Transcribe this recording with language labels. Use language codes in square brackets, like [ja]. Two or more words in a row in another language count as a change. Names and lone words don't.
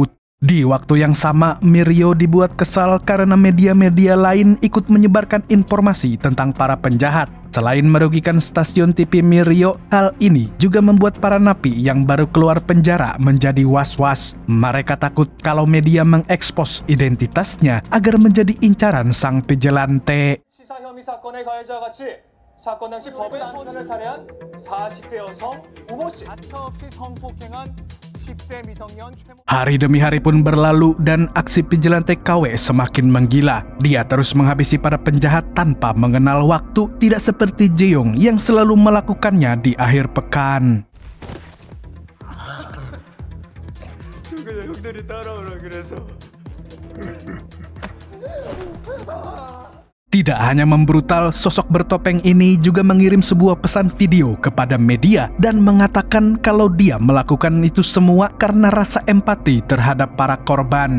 [id] Di waktu yang sama, Mirio dibuat kesal karena media-media lain ikut menyebarkan informasi tentang para penjahat. Selain merugikan stasiun TV Mirio, hal ini juga membuat para napi yang baru keluar penjara menjadi was-was. Mereka takut kalau media mengekspos identitasnya agar menjadi incaran sang vigilante. [ko] 성범죄 사건의 가해자와 같이 사건 당시 법의 남편을 살해한 40대 여성 우모 씨. 가차없이 성폭행한 10대 미성년 최모. [id] Hari demi hari pun berlalu dan aksi Vigilante KW semakin menggila. Dia terus menghabisi para penjahat tanpa mengenal waktu, tidak seperti Jae-yong yang selalu melakukannya di akhir pekan. Tidak hanya membrutal, sosok bertopeng ini juga mengirim sebuah pesan video kepada media dan mengatakan kalau dia melakukan itu semua karena rasa empati terhadap para korban.